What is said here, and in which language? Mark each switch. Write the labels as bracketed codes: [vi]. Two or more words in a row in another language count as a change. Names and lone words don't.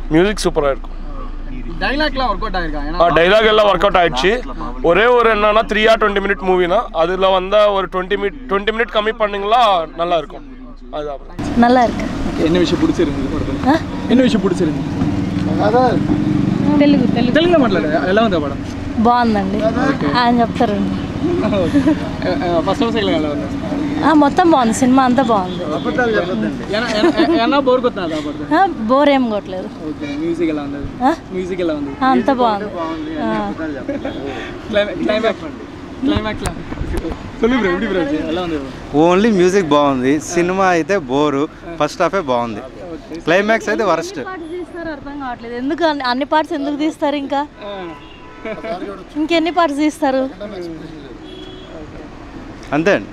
[ta] மியூசிக் சூப்பராக இருக்கும். டைலாக்லாம் [en] work out [ta] ஆயிருக்கா? டைலாக் எல்லாம் [en] work out [ta] ஆயிடுச்சு. ஒரே ஒரு என்னன்னா 3 [en] or 20 minute [ta] மூவினா அதில் வந்தா ஒரு 20 minute கம்மி பண்ணீங்களா நல்லா இருக்கும். அதுதான் நல்லா இருக்கு. என்ன விஷயம் பிடிச்சிருந்தது படத்துல? என்ன விஷயம் பிடிச்சிருந்தது? [te] తెలుగు మాట్లాడే ఎలా ఉంది పడం? బాగుందండి, ఆయన చెప్తారండి. [en] first half second [te] ఎలా ఉంది? మొత్తం బాగుంది, సినిమా అంతా బాగుంది. ఏమన్నా బోర్ కొట్టినదా పడదు? బోర్ ఏం కొట్టలేదు. మ్యూజిక్ ఎలా ఉంది? మ్యూజిక్ ఎలా ఉంది? అంతా బాగుంది. [ta] క్లైమాక్స్ சொல்லு ப்ரோ, எப்படி ப்ரோ [te] ఎలా ఉంది? [en] only music [te] బాగుంది, సినిమా అయితే బోరు. [en] first half [te] బాగుంది, క్లైమాక్స్ అయితే వరస్ట్. అర్థం కావట్లేదు ఎందుకు అన్ని పార్ట్స్ ఎందుకు తీస్తారు, ఇంకా ఇంకెన్ని పార్ట్స్ తీస్తారు అంతే అండి.